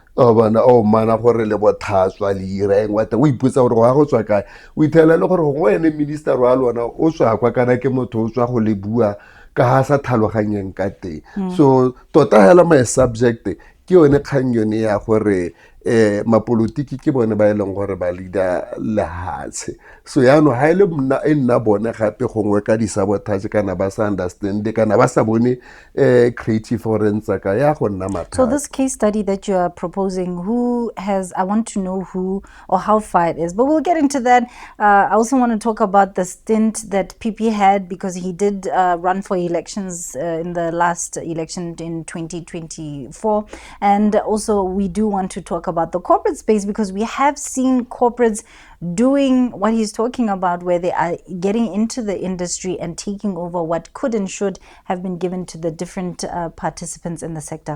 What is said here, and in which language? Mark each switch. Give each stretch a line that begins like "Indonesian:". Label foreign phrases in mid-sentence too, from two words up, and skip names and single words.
Tswana: gore le bothatswa le ireng wa o iputsa gore go tswa kae o ithela le gore go ene minister wa lona o tswa kwa kana ke motho o tswa go le bua ka ha sa thaloganyeng ka teng. So tota hela
English: my subject
Tswana: ke yone kgang yone ya gore mapolitiki ke bone ba eleng gore ba leader lehatshe. So ya no ha ile nna bone gape gongwe ka di sabotage kana ba sa understand kana ba sa bone
English: creative forensic
Tswana: ka ya go nna mathata.
English: So this case study that you are proposing, I want to know who or how far it is, but we'll get into that. I also want to talk about the stint that PP had because he did run for elections in the last election in 2024, and also we do want to talk about the corporate space because we have seen corporates doing what he's talking about, where they are getting into the industry and taking over what could and should have been given to the different participants in the sector.